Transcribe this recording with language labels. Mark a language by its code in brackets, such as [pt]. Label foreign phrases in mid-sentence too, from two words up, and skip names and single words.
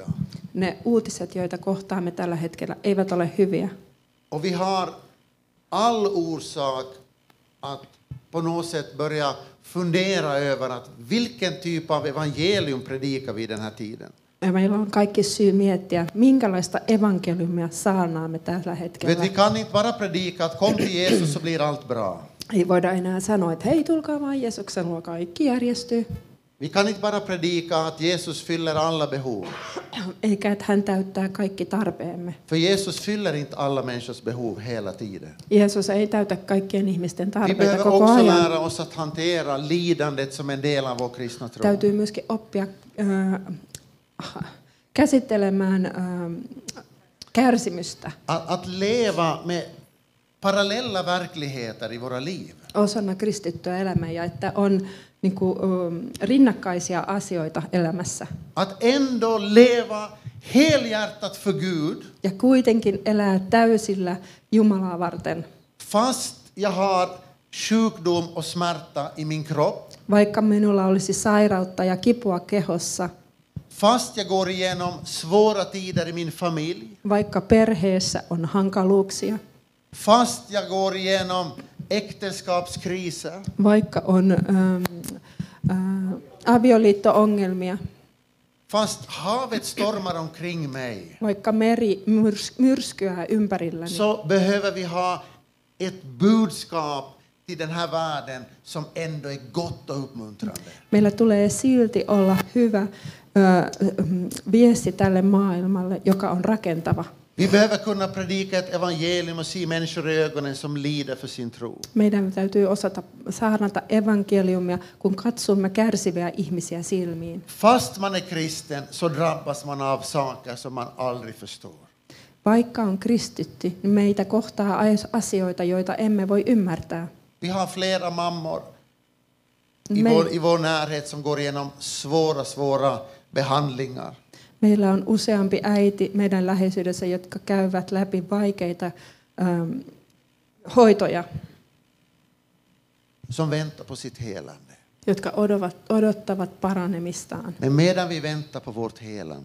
[fi] Ne uutiset, joita kohtaamme tällä hetkellä, eivät ole hyviä. [sv] Och vi har all orsak att på något sätt börja fundera över att vilken typ av evangelium predikar vi den här tiden. [fi] Ja meillä on kaikki syy miettiä, minkälaista evankeliumia saarnaamme tällä hetkellä. [sv] Vet, vi kan inte bara predika att kom till Jesus så blir allt bra. [fi] Ei voida enää sanoa, että hei, tulkaa vaan Jeesuksen luo, kaikki järjestyy. [sv] Vi kan inte bara predika att Jesus fyller alla behov. [fi] Eikä, että hän täyttää kaikki tarpeemme. [sv] För Jesus fyller inte alla människors behov hela tiden. [fi] Jeesus ei täytä kaikkien ihmisten [sv] Vi [fi] tarpeita [sv] behöver [fi] koko [sv] också [fi] ajan. [sv] lära oss att hantera lidandet som en del av vår kristna tro. [fi] Täytyy myöskin oppia käsittelemään kärsimystä [sv] Att leva med parallella verkligheter i våra liv. [fi] osana kristittyä elämää ja että on niin kuin, rinnakkaisia asioita elämässä. [sv] Att ändå leva helhjärtat för Gud [fi] Ja kuitenkin elää täysillä Jumalaa varten. [sv] fast jag har sjukdom och smärta i min kropp. [fi] Vaikka minulla olisi sairautta ja kipua kehossa, [sv] Fast jag går igenom svåra tider i min familj. [fi] vaikka perheessä on hankaluuksia, [sv] Fast jag går igenom äktenskapskriser. [fi] vaikka on avioliitto-ongelmia, [sv] Fast havet stormar omkring mig. [fi] vaikka meri myrskyää ympärilläni, [sv] Så behöver vi ha ett budskap till den här världen som ändå är gott och uppmuntrande. [fi] meillä tulee silti olla hyvä viesti tälle maailmalle, joka on rakentava. [sv] Vi behöver kunna predika ett evangelium och se människor i ögonen som lider för sin tro. [fi] Meidän täytyy osata saarnata evankeliumia, kun katsomme kärsiviä ihmisiä silmiin. [sv] Fast man är kristen så drabbas man av saker som man aldrig förstår. [fi] Vaikka on kristitty, niin meitä kohtaa asioita, joita emme voi ymmärtää. [sv] Vi har flera mammor i vår närhet som går igenom svåra behandlingar. [fi] Meillä on useampi äiti meidän läheisyydessä, jotka käyvät läpi vaikeita hoitoja, [sv] Som väntar på sitt helande. [fi] jotka odottavat paranemistaan. [sv] Men medan vi väntar på vårt helande